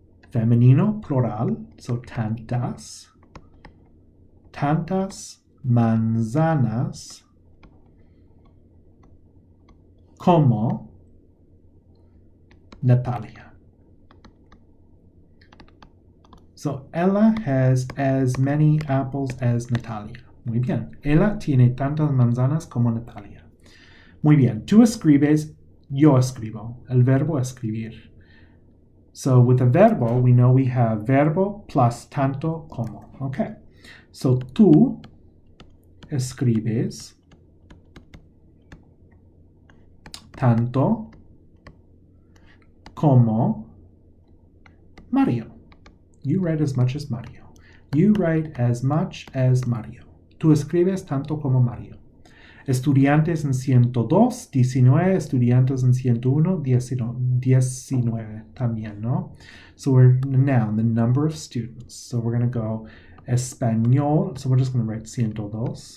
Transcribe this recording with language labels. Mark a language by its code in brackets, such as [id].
[es] Femenino, plural, so tantas. Tantas manzanas como Natalia. [en] So, ella has as many apples as Natalia. [es] Muy bien. Ella tiene tantas manzanas como Natalia. Muy bien. Tú escribes, yo escribo. El verbo escribir. [en] So, with the verbo, we know we have verbo plus [es] tanto como. [en] Okay. [es] So, tú escribes tanto como Mario. [en] You write as much as Mario. You write as much as Mario. [es] Tú escribes tanto como Mario. Estudiantes en 102, 19. Estudiantes en 101, 19 también, ¿no? [en] So we're now the number of students. So we're going to go español. So we're just going to write 102.